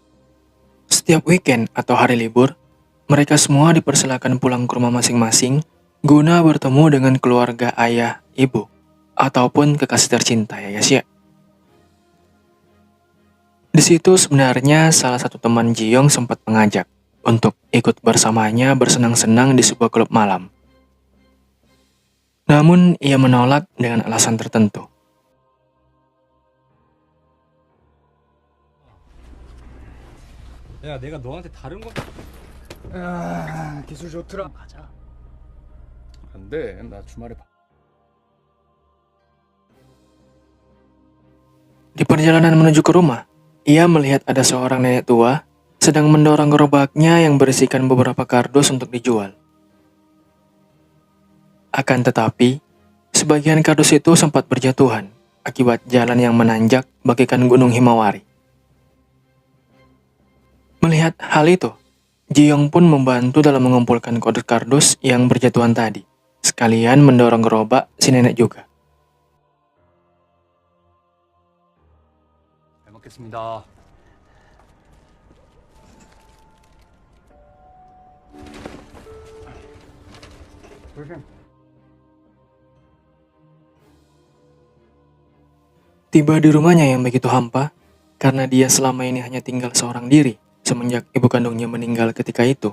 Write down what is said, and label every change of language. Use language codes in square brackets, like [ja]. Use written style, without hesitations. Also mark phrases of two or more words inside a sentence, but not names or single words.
[id] Setiap weekend atau hari libur, mereka semua dipersilakan pulang ke rumah masing-masing guna bertemu dengan keluarga ayah, ibu, ataupun kekasih tercinta ya guys ya. Di situ sebenarnya salah satu teman Ji-young sempat mengajak untuk ikut bersamanya bersenang-senang di sebuah klub malam. Namun ia menolak dengan alasan tertentu. [ko] 야, 내가 너한테 다른 거 기술 좋더라. 가자. 안 돼. 나 주말에 [id] Di perjalanan menuju ke rumah, ia melihat ada seorang nenek tua sedang mendorong gerobaknya yang berisikan beberapa kardus untuk dijual. Akan tetapi, sebagian kardus itu sempat berjatuhan akibat jalan yang menanjak bagaikan gunung Himawari. Melihat hal itu, Ji-young pun membantu dalam mengumpulkan kardus yang berjatuhan tadi, sekalian mendorong gerobak si nenek juga. [ko] 잘 먹겠습니다. [id] Tiba di rumahnya yang begitu hampa, karena dia selama ini hanya tinggal seorang diri semenjak ibu kandungnya meninggal ketika itu.